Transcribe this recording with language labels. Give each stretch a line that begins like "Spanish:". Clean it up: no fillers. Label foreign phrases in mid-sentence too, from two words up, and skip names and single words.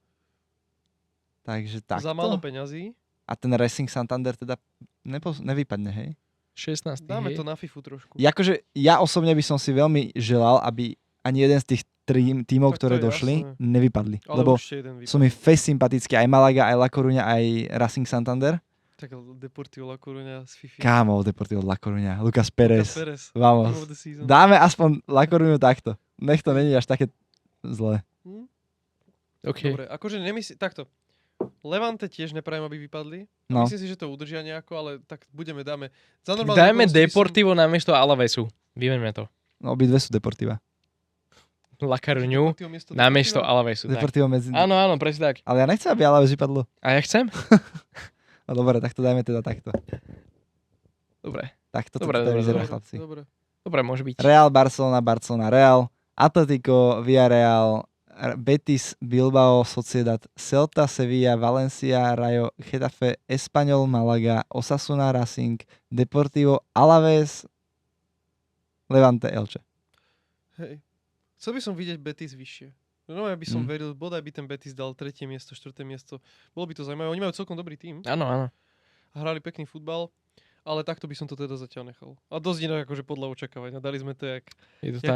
Slovak: takto. za málo peňazí. A ten Racing Santander teda nevypadne, hej? 16. Dáme hej. to na FIFU trošku. Akože ja osobne by som si veľmi želal, aby ani jeden z tých tímov, Tak to ktoré je došli, jasné. nevypadli. Ale Lebo určite jeden sú mi fest sympatickí aj Malaga, aj La Coruña, aj Racing Santander. Tak Deportivo La Coruña z FIFA. Kámo, Deportivo La Coruña, Lucas Lucas Pérez. Perez. Vamos.
English: Team of the season.
Slovak: Dáme aspoň La Coruñu takto. Nech to není až také zlé. Hm? OK. Dobre, akože nemyslím, takto. Levante tiež neprajem, aby vypadli. No. Myslím si, že to udržia nejako, ale tak dáme. Za normálne Dajme okolnosti by som- Deportivo namiesto Alavesu. Vymeňme to. No, obidve sú Deportiva. La Coruñu Deportivo miesto namiesto Deportiva? Alavesu. Tak. Deportivo medzi... Áno, áno, presne tak. Ale ja nechcem, aby Alaves vypadlo. A ja chcem? No dobre, tak to dajme teda takto. Dobre. Takto to Dobre, teda dobre, vyzerá, Dobre, chlapci. Dobre. Dobre, môže byť. Real, Barcelona, Real, Atletico, Villarreal, Betis, Bilbao, Sociedad, Celta, Sevilla, Valencia, Rayo, Getafe, Espanyol, Malaga, Osasuna, Racing, Deportivo, Alaves, Levante, Elche. Hej. Chcel by som vidieť Betis vyššie. No ja by som Mm. veril, bodaj by ten Betis dal 3. miesto, 4. miesto. Bolo by to zaujímavé. Oni majú celkom dobrý tým. Áno, áno. Hrali pekný futbal. Ale takto by som to teda zatiaľ nechal. A dosť inak akože podľa očakávania. Dali sme to jak Je to tak.